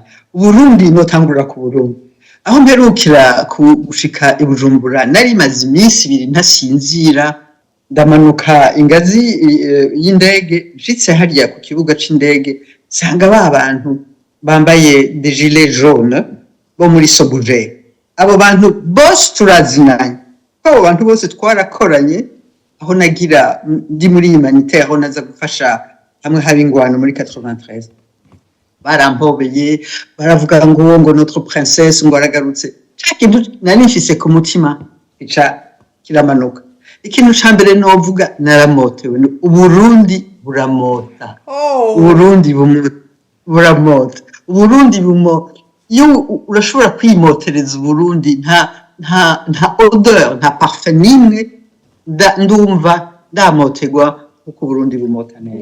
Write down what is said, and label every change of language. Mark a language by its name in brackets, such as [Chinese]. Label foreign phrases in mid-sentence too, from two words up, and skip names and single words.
[Rundi] Burundi notangura ku Burundi, aho mperukira gushika i Bujumbura nari maze iminsi 2 ntasinzira. Ndamanuka ingazi y'indege, nshitse hariya ku kibuga c'indege, sanga abantu bambaye [French] des gilets jaunes [Rundi] bo muri Sobuje. Abo bantu bose turazinanye, abo bantu bose twarakoranye aho nagira ndi muri humanitaire, aho naza gufasha hamwe haba ingwano muri 93. Barampobeye, baravuga ngo [French] notre princesse [Rundi] ngo aragarutse. Cyakintu nari nfise ku mutima kiramanuka. Ikintu cambere novuga naramotewe, Uburundi buramota. Uburundi buramota. Uburundi bumota. Iyo urashobora kwimotereza Uburundi, nta odeur, nta parfum nimwe ndumva ndamotegwa uko Burundi bumota neza.